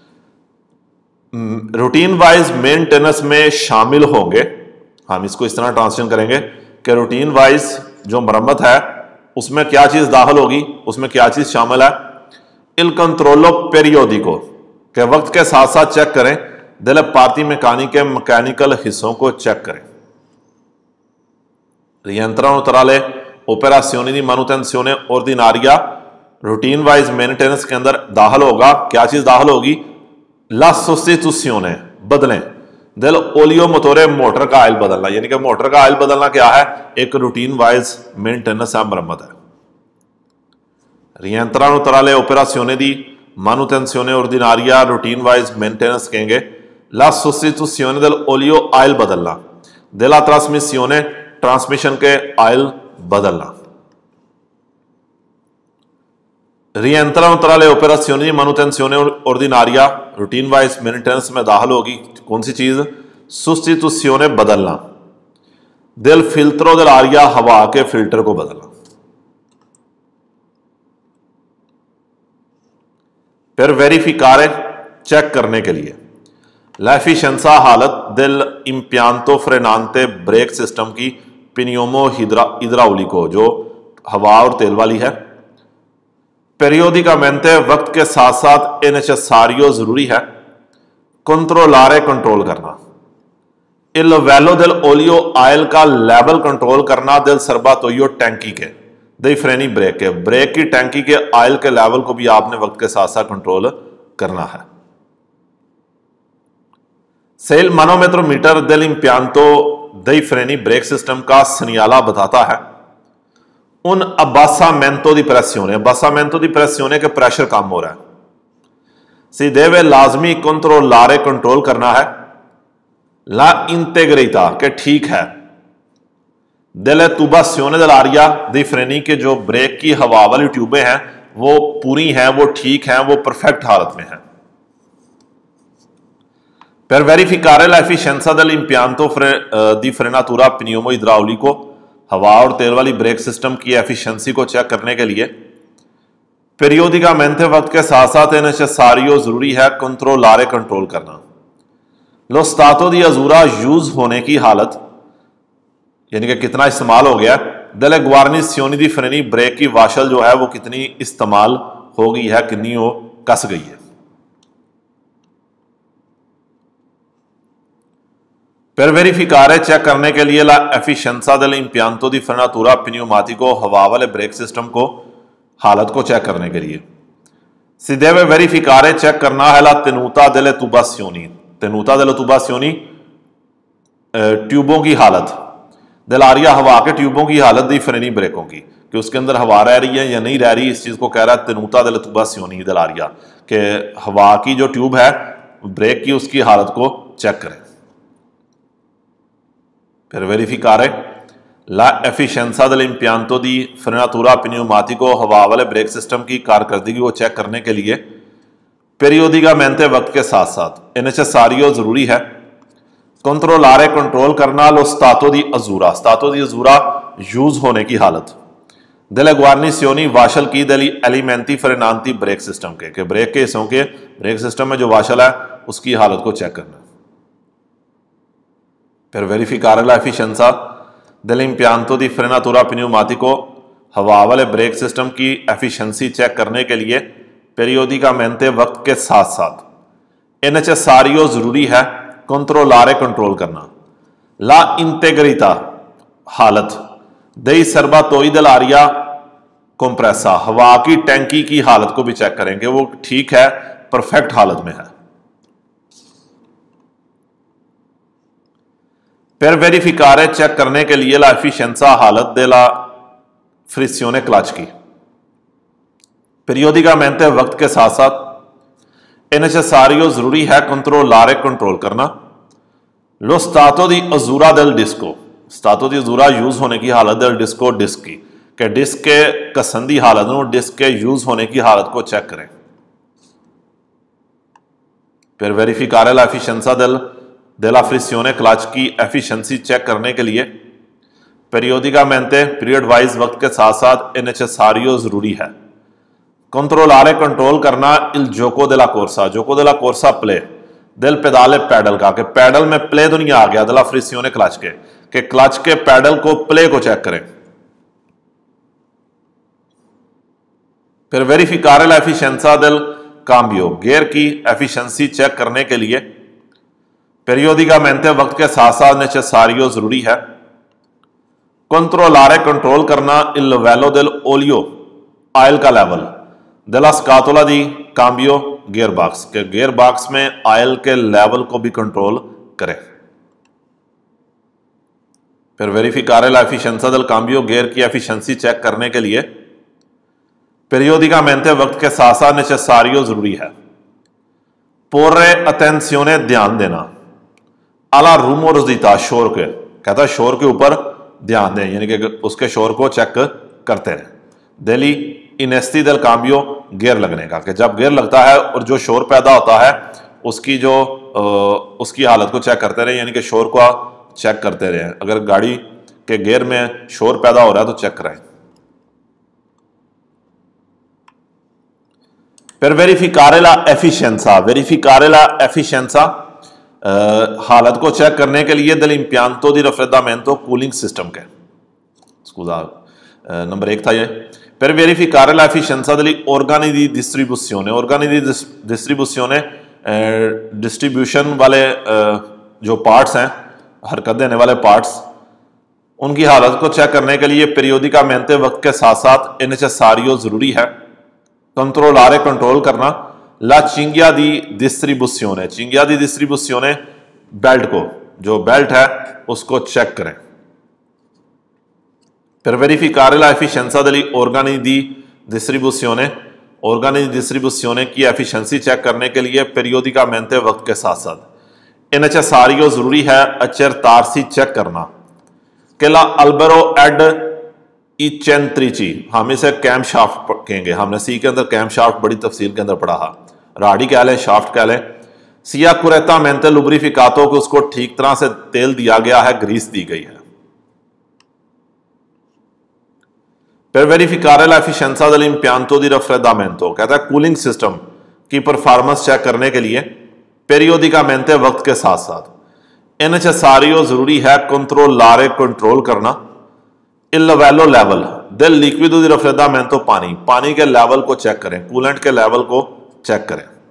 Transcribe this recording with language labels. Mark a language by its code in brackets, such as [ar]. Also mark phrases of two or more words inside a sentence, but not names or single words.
[en] routine wise maintenance [ur] میں شامل ہوں گے، ہم اس کو اس طرح ٹرانسلیشن کریں گے کہ [en] routine wise [ur] جو مرمت ہے اس میں کیا چیز داخل ہوگی، اس میں کیا چیز شامل ہے. [it] il controllo periodico [ur] کے وقت کے ساتھ ساتھ چیک کریں. [it] delle parti meccaniche [ur] مکینیکل حصوں کو چیک کریں. [it] rientrano tra le operazioni di manutenzione ordinaria, [en] routine wise maintenance [ur] کے اندر داخل ہوگا. کیا چیز داخل ہوگی? [it] la sostituzione, बदलें. del olio motore, [ur] موٹر کا آئل بدلنا. یعنی کہ موٹر کا آئل بدلنا کیا ہے؟ ایک [en] routine wise maintenance [ur] ہے، مرمت ہے. [it] rientrano tra le operazioni di manutenzione ordinaria, [en] routine wise maintenance [ur] कहेंगे. [it] ला sostituzione dell'olio, [ur] آئل بدلنا. [it] della trasmissione, [ur] ٹرانسمیشن کے آئل بدلنا. [it] rientrano tra le operazioni di manutenzione ordinaria, [en] routine wise maintenance [ur] میں داخل ہوگی کون سی چیز? [it] sostituzione, बदलना. del filtro dell'aria, [ur] ہوا کے فلٹر کو بدلنا. [it] per verificare, [ur] چیک کرنے کے لیے. [it] l'efficienza, हालत del impianto frenante, [en] brake system [ur] की. [it] pneumo idraulico, [ur] جو ہوا اور تیل والی ہے. periodicamente, وقت کے ساتھ ساتھ. [it] è necessario, [ur] ضروری ہے. controllare, کنٹرول کرنا. [it] il livello dell'olio, [ur] آئل کا لیول کنٹرول کرنا. [it] del serbatoio, [ur] ٹینکی کے. [it] dei freni, [ur] بریک کے. بریک کی ٹینکی کے آئل کے لیول کو بھی آپ نے وقت کے ساتھ ساتھ کنٹرول کرنا ہے. [it] se il manometrometer dell'impianto dei freni, [en] brake system [ur] کا سنیالا بتاتا ہے. [it] un abbassamento di pressione, abbassamento di pressione [ur] کے پریشر کم ہو رہا ہے. [it] si deve लाजमी controllare, [ur] کنٹرول کرنا ہے. [it] la integrità, [ur] کہ ٹھیک ہے. [it] delle tubazioni dell'aria dei freni, [ur] کہ جو بریک کی ہوا والی ٹیوبیں ہیں وہ پوری ہیں، وہ ٹھیک ہیں، وہ پرفیکٹ حالت میں ہیں. [it] per verificare l'efficienza dell'impianto di frenatura pneumo idraulico, [ur] ہوا اور تیل والی [en] brake system [ur] کی ایفیشینسی کو چیک کرنے کے لیے. periodicamente, وقت کے ساتھ ساتھ. [it] è necessario, [ur] ضروری ہے. controllare, کنٹرول کرنا. [it] lo stato di usura, [ur] یوز ہونے کی حالت یعنی کہ کتنا استعمال ہو گیا. [it] delle guarnizioni di freni, [ur] بریک کی واشل جو ہے وہ کتنی استعمال ہو گئی ہے، کتنی وہ کس گئی ہے. [it] per verificare, [ur] چیک کرنے کے لیے. [it] la efficienza dell'impianto di frenatura pneumatico, [ur] ہوا والے [en] brake system [ur] کو حالت کو چیک کرنے کے لیے. [it] si deve verificare, [ur] چیک کرنا ہے. [it] la tenuta delle tubazioni, tenuta delle tubazioni, [ur] ٹیوبوں کی حالت. dell'aria, ہوا کے ٹیوبوں کی حالت. [it] dei freni, [ur] بریکوں کی، کہ اس کے اندر ہوا رہ رہی ہے یا نہیں رہ رہی. اس چیز کو کہہ رہا ہے [it] tenuta delle tubazioni dell'aria, [ur] کہ ہوا کی جو ٹیوب ہے بریک کی، اس کی حالت کو چیک کریں. [it] per verificare la efficienza dell'impianto di frenatura pneumatico, [ur] ہوا والے [en] brake system [ur] کی کارکردگی کو چیک کرنے کے لیے. periodicamente, وقت کے ساتھ ساتھ. [it] è necessario, [ur] ضروری ہے. controllare, کنٹرول کرنا. [it] lo stato di usura, stato di usura, [ur] یوز ہونے کی حالت. [it] delle guarnizioni, [ur] واشل کی. [it] degli elementi frenanti, [en] brake system [ur] کے بریک کے حصوں کے [en] brake system [ur] میں جو واشل ہے اس کی حالت کو چیک کرنا. [it] per verificare la efficienza dell'impianto di frenatura pneumatico, [ur] ہوا والے [en] brake system [ur] کی ایفیشینسی چیک کرنے کے لیے. periodicamente, وقت کے ساتھ ساتھ. [it] è necessario, [ur] ضروری ہے. controllare, کنٹرول کرنا. [it] la integrità, हालत. dei serbatoi dell'aria compressa, [ur] ہوا کی ٹینکی کی حالت کو بھی چیک کریں گے، وہ ٹھیک ہے، پرفیکٹ حالت میں ہے. [it] per verificare, [ur] چیک کرنے کے لیے. [it] la efficienza, हालत. della frizione, [ur] کلچ کی. periodicamente, وقت کے ساتھ ساتھ. [it] è necessario [ur] ضروری ہے controllare کنٹرول کرنا [it] lo stato di usura del disco stato di usura [ur] یوز ہونے کی حالت [it] del disco [ur] ڈسک کی کہ ڈسک کے کسن کی حالت میں ڈسک کے یوز ہونے کی حالت کو چیک کریں. फिर [it] verificare la efficienza della frizione [ur] کلچ کی ایفیشینسی چیک کرنے کے لیے periodicamente [en] period wise [ur] وقت کے ساتھ ساتھ [it] è necessario [ur] ضروری ہے controllare کنٹرول کرنا [it] il gioco della corsa play del pedale [ur] پیڈل کا کہ پیڈل میں پلے تو نہیں آ گیا [it] della frizione [ur] کلچ کے کہ کلچ کے پیڈل کو پلے کو چیک کریں. फिर [it] verificare la efficienza del cambio [ur] گیئر کی ایفیشینسی چیک کرنے کے لیے periodicamente وقت کے ساتھ ساتھ necessario ضروری ہے controllare کنٹرول کرنا [it] il livello dell'olio [ur] آئل کا لیول [it] della scatola di cambio [en] gear box [ur] کے [en] gear box [ur] میں آئل کے لیول کو بھی کنٹرول کریں. फिर [it] verificare la efficienza del cambio [ur] گیئر کی ایفیشینسی چیک کرنے کے لیے periodicamente وقت کے ساتھ ساتھ necessario ضروری ہے [it] porre attenzione [ur] دھیان دینا [it] alla rumorosità [ur] شور کے کہتا ہے شور کے اوپر دھیان دیں یعنی کہ اس کے شور کو چیک کرتے رہیں. [it] dell'innesto del cambio [ur] گیئر لگنے کا کہ جب گیئر لگتا ہے اور جو شور پیدا ہوتا ہے اس کی حالت کو چیک کرتے رہے یعنی کہ شور کو چیک کرتے رہے. اگر گاڑی کے گیئر میں شور پیدا ہو رہا ہے تو چیک کرائیں. फिर [it] verificare la efficienza [ur] حالت کو چیک کرنے کے لیے [it] dell'impianto di raffreddamento [en] cooling system [ur] کے نمبر 1 تھا یہ. [it] Per verificare la efficienza degli organi di distribuzione [ur] ڈسٹریبیوشن والے جو پارٹس ہیں حرکت دینے والے پارٹس ان کی حالت کو چیک کرنے کے لیے periodicamente وقت کے ساتھ ساتھ [it] è necessario [ur] ضروری ہے controllare کنٹرول کرنا [it] la cinghia di distribuzione [ur] بیلٹ کو جو بیلٹ ہے اس کو چیک کریں. [it] Per verificare la efficienza degli organi di distribuzione [ur] کی ایفیشینسی چیک کرنے کے لیے [it] periodicamente [ur] وقت کے ساتھ ساتھ [it] è necessario [ur] ضروری ہے accertarsi چیک کرنا [it] che l'albero ad eccentrici [ur] ہم اسے [en] cam shaft [ur] کہیں گے ہم نے سی کے اندر [en] cam shaft [ur] بڑی تفصیل کے اندر پڑھا ہے راڈی کہہ لیں شافٹ کہہ لیں शाफ्ट कह लें [it] sia correttamente lubrificato [ur] کو اس کو ٹھیک طرح سے تیل دیا گیا ہے گریس دی گئی ہے. [it] Per verificare la efficienza dell'impianto di raffreddamento [ur] کہتا ہے [en] cooling system [ur] کی پرفارمنس چیک کرنے کے لیے periodicamente وقت کے ساتھ ساتھ [it] è necessario [ur] ضروری ہے controllare کنٹرول کرنا [it] il livello level del liquido di raffreddamento [ur] پانی کے لیول کو چیک کریں کولینٹ کے لیول کو چیک کریں.